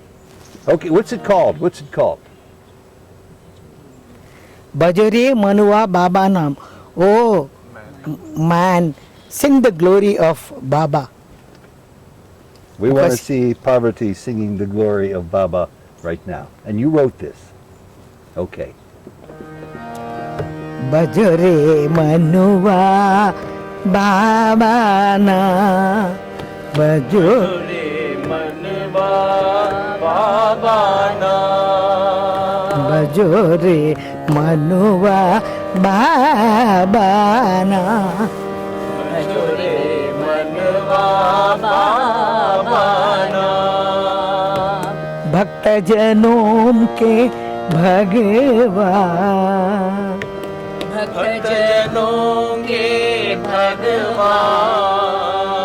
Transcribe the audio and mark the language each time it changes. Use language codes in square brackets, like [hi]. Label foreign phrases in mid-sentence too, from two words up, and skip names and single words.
[en] Okay, what's it called? What's it called? Bhajare Manuva Baba Nam. Oh, man, sing the glory of Baba. We want to Because- see Parvati singing the glory of Baba right now. And you wrote this. Okay. [hi] भज रे मनुवा बाबा ना. भज रे भजो रे मनुवा बाबा ना. भक्त जनों के भगवान भक्त जनों के भगवान